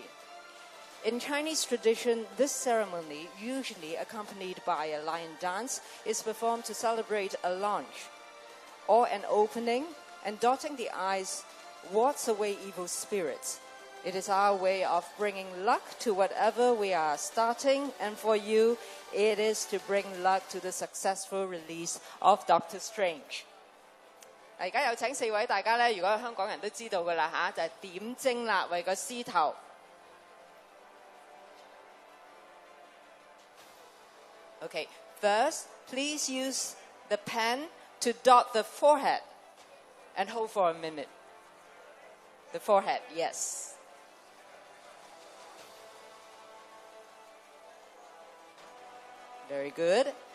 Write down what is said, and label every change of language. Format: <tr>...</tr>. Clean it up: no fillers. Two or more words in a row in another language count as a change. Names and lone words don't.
<en>In Chinese tradition, this ceremony, usually accompanied by a lion dance, is performed to celebrate a launch or an opening, and dotting the eyes wards away evil spirits. It is our way of bringing luck to whatever we are starting, and for you, it is to bring luck to the successful release of Doctor Strange.</en> <yue>而家有請四位大家咧，如果香港人都知道㗎啦嚇，就係點睛啦，為個獅頭。</yue> <en>Okay, first, please use the pen to dot the forehead and hold for a minute. The forehead, yes. Very good.</en>